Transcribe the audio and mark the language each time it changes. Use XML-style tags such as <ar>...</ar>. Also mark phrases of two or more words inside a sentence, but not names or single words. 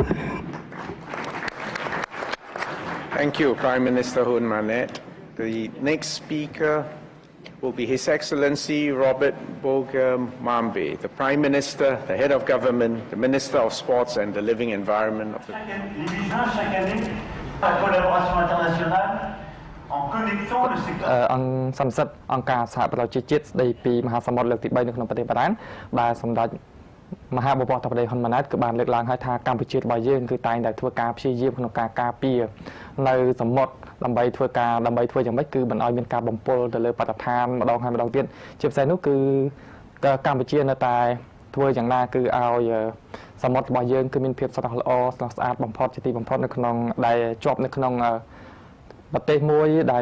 <en>Thank you, Prime Minister Hun Manet. The next speaker will be His Excellency Robert Bogum Mambe, the Prime Minister, the Head of Government, the Minister of Sports and the Living Environment of the...</en> <fr>Chaque année, la collaboration internationale en connexion le secteur...</fr> <km>អង្គសំសិទ្ធអង្គការសហប្រជាជាតិស្ដីពីមហាសមុទ្រលើកទី3នៅក្នុងប្រទេសបារាំងដែលសម្ដេចមហាបវរធហ៊ុនម៉ាណែតគឺបានលើកឡើងហើយថាកម្ពុជារបស់យើងគឺតែងតែធ្វើការព្យាយាមក្នុងការការពារនៅសមុទ្រដើម្បីធ្វើយ៉ាងម៉េចគឺមិនឲ្យមានការបំពុលទៅលើបរិស្ថានម្ដងហើយម្ដងទៀតជាពិសេសនោះគឺកម្ពុជានៅតែធ្វើយ៉ាងណាគឺឲ្យសមុទ្ររបស់យើងគឺមានភាពស្រស់ល្អស្រស់ស្អាតបំផុតជាទីបំផុតនៅក្នុងដែលជាប់នៅក្នុងប្រទេសមួយដែល</km>